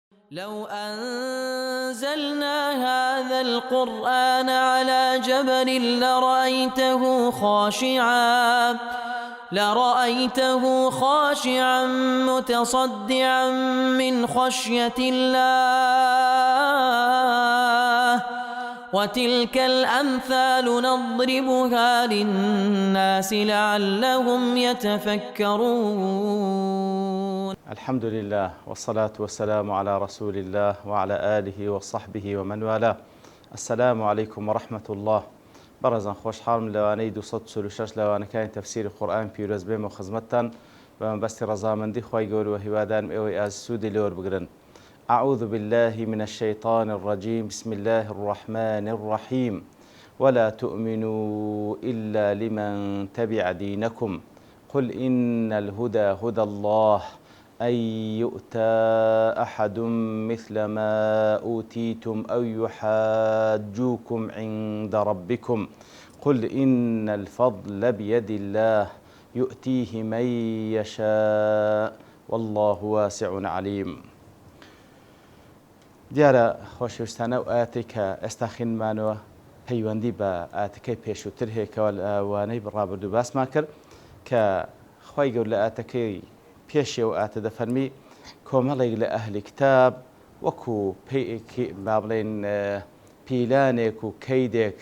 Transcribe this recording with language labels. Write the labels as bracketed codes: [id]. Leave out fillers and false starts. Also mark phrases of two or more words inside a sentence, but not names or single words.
[ar] لو أنزلنا هذا القرآن على جبل لرأيته خاشعا متصدعا من خشية الله وتلك الأمثال نضربها للناس لعلهم يتفكرون. الحمد لله والصلاة والسلام على رسول الله وعلى آله وصحبه ومن والاه. السلام عليكم ورحمة الله. [ckb] برزان خوش حالم لوانەی 246 لەوانەکانی تەفسیری قورئان پیرۆز بێمە خزمەتتان بەمەبەستی ڕەزامەندی خوای گەورە و هیوادارم ئێوەی ئاز سوودی لێوە بگرن. [ar] أعوذ بالله من الشيطان الرجيم بسم الله الرحمن الرحيم ولا تؤمنوا إلا لمن تبع دينكم قل إن الهدى هدى الله أن يؤتى أحد مثل ما أوتيتم أو يحاجوكم عند ربكم قل إن الفضل بيد الله يؤتيه من يشاء والله واسع عليم. [ckb] دیارە خۆشەویستانە و ئاەتێک کە ئێستا خوێنمانەوە پەیوەندی بە ئاەتەکەی پێشووتر هەیەکەوە لەوانەی ڕابردوو باسمان کرد کە خوای گەورە لە ئاەتەکەی پێشێ و ئاەتە دەفەرمی کۆمەڵێک لە ئەهلی کتاب وەکو با بڵێن پیلانێک و کەیدێک